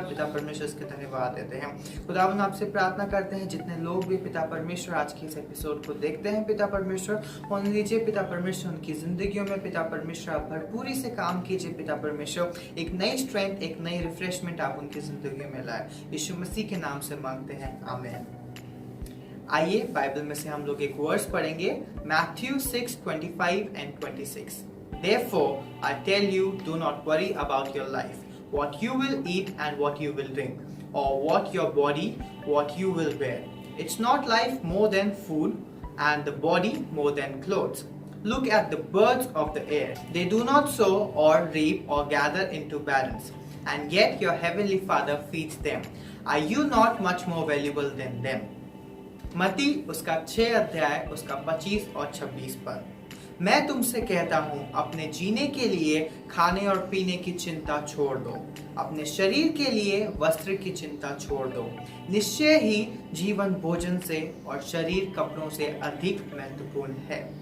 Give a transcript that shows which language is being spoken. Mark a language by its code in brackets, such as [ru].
[hi] पिता परमेश्वर इसके धन्यवाद देते हैं। खुदावन आपसे प्रार्थना करते हैं जितने लोग भी पिता परमेश्वर आज के इस एपिसोड को देखते हैं, पिता परमेश्वर उन लीजिए पिता परमेश्वर उनकी जिंदगियों में पिता परमेश्वर भरपूरी से काम कीजिए। पिता परमेश्वर एक नई स्ट्रेंथ, एक नई रिफ्रेशमेंट आप उनकी जिंदगी में लाए। यीशु मसीह के नाम से मांगते हैं, आमीन। आइए बाइबल में से हम लोग एक वर्स पढ़ेंगे, Matthew 6:25 and 26। [en] Therefore I tell you, do not worry about your life, what you will eat and what you will drink, or what your body, what you will wear. It's not life more than food, and the body more than clothes. Look at the birds of the air. They do not sow or reap or gather into barns, and yet your heavenly Father feeds them. Are you not much more valuable than them? [hi] मत्ती उसका 6 अध्याय उसका 25 और 26 पर। मैं तुमसे कहता हूँ, अपने जीने के लिए खाने और पीने की चिंता छोड़ दो, अपने शरीर के लिए वस्त्र की चिंता छोड़ दो। निश्चय ही जीवन भोजन से और शरीर कपड़ों से अधिक महत्वपूर्ण है।